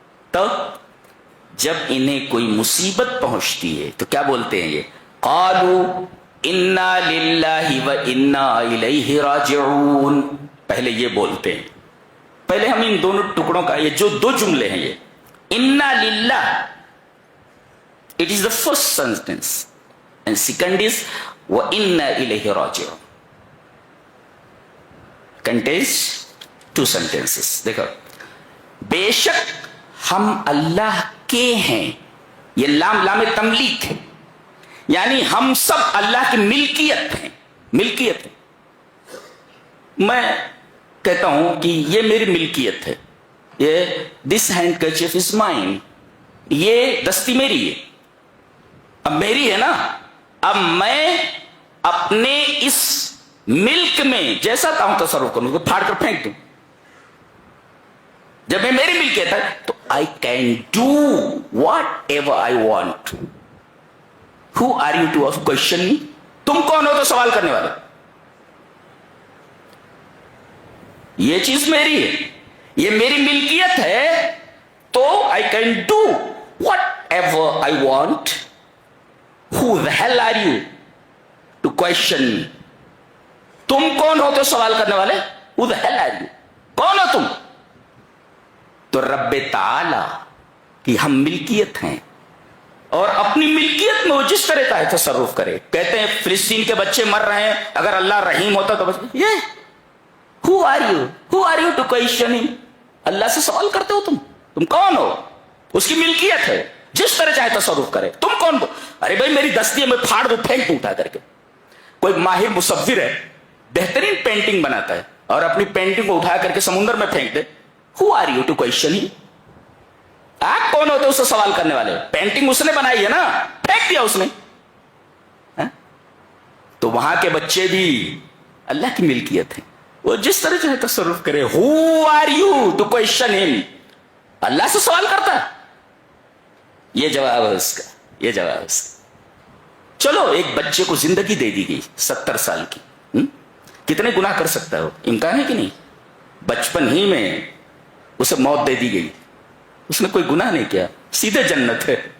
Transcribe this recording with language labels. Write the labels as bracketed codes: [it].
[ur] تو جب انہیں کوئی مصیبت پہنچتی ہے تو کیا بولتے ہیں یہ؟ [ar] قالوا انا للہ و انا الیہ راجعون. [ur] پہلے یہ بولتے ہیں. پہلے ہم ان دونوں ٹکڑوں کا یہ جو دو جملے ہیں یہ [ar] انا للہ, [en] it is the first sentence, and second is wa inna ilayhi raji'un. Contains two sentences. [ur] دیکھو, بے شک ہم اللہ کے ہیں, یہ لام لام تملیک ہے, یعنی ہم سب اللہ کی ملکیت ہیں. ملکیت ہے. میں کہتا ہوں کہ یہ میری ملکیت ہے, یہ [en] this handkerchief is mine, [ur] یہ دستی میری ہے, اب میری ہے نا. اب میں اپنے اس ملک میں جیسا چاہوں تصرف کروں, اس کو پھاڑ کر پھینک دوں. جب میں میری ملکیت ہے تو [en] I can do whatever I want. Who are you to question me? [ur] تم کون ہو تو سوال کرنے والے؟ یہ چیز میری ہے, یہ میری ملکیت ہے, تو [en] I can do whatever I want. Who the hell are you to question me? [ur] تم کون ہو تو سوال کرنے والے؟ [en] Who the hell are you? [ur] کون ہو تم؟ تو رب تعالی کی ہم ملکیت ہیں, اور اپنی ملکیت میں وہ جس طرح کا تصرف کرے. کہتے ہیں فلسطین کے بچے مر رہے ہیں, اگر اللہ رحیم ہوتا تو بس یہ [en] Who are you? Who are you to question him? [ur] اللہ سے سوال کرتے ہو تم کون ہو؟ اس کی ملکیت ہے, جس طرح چاہے تصرف کرے. تم کون ہو؟ ارے بھائی میری دستی ہے, میں پھاڑ دوں پھینک دوں اٹھا کر کے. کوئی ماہر مصور ہے, بہترین پینٹنگ بناتا ہے, اور اپنی پینٹنگ کو اٹھا کر کے سمندر میں پھینک دے. [en] Who are you to question him? [ur] آپ کون ہوتے اس سے سوال کرنے والے؟ پینٹنگ اس نے بنائی ہے نا, پھینک دیا اس نے. تو وہاں کے بچے بھی اللہ کی ملکیت ہیں, وہ جس طرح چاہے تصرف کرے. [en] Who are you to question him? [ur] اللہ سے سوال کرتا ہے. یہ جواب ہے اس کا, یہ جواب ہے اس کا. چلو ایک بچے کو زندگی دے دی گئی 70 سال کی, کتنے گناہ کر سکتا ہے وہ؟ امکان ہے کہ نہیں؟ بچپن ہی میں اسے موت دے دی گئی, اس نے کوئی گناہ نہیں کیا, سیدھے جنت ہے.